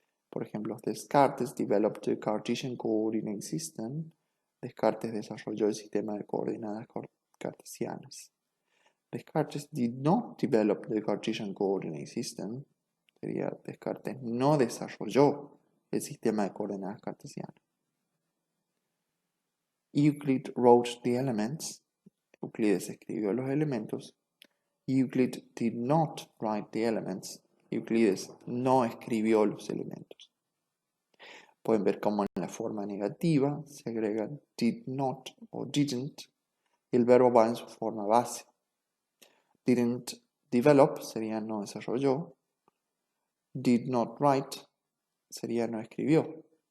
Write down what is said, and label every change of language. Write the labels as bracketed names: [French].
[Spanish] Por ejemplo, [English] Descartes developed the Cartesian coordinate system. [Spanish] Descartes desarrolló el sistema de coordenadas cartesianas. [English] Descartes did not develop the Cartesian coordinate system. [Spanish] Sería Descartes no desarrolló el sistema de coordenadas cartesianas. [English] Euclid wrote the elements. [Spanish] Euclides escribió los elementos. [English] Euclid did not write the elements. [Spanish] Euclides no escribió los elementos. Pueden ver cómo en la forma negativa se agrega [English] did not [Spanish] o [English] didn't [Spanish] y el verbo va en su forma base. [English] Didn't develop [Spanish] sería no desarrolló. [English] Did not write [Spanish] sería no escribió.